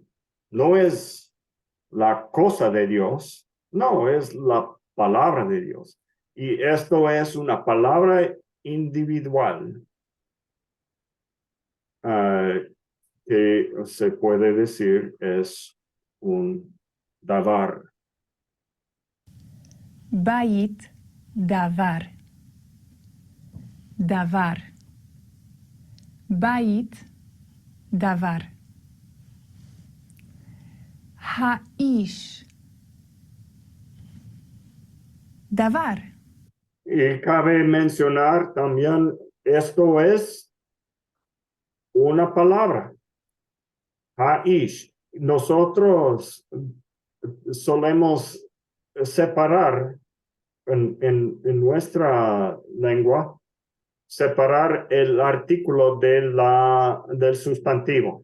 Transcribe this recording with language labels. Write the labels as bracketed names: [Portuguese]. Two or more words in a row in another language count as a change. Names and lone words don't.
[Spanish] No es la cosa de Dios, no, es la palabra de Dios. Y esto es una palabra individual que se puede decir es un davar. [Hebrew] בית דבר. דבר. בית דבר. האיש. דבר. [Spanish] Y cabe mencionar también, esto es una palabra. Haish. Nosotros solemos separar en nuestra lengua, separar el artículo del sustantivo.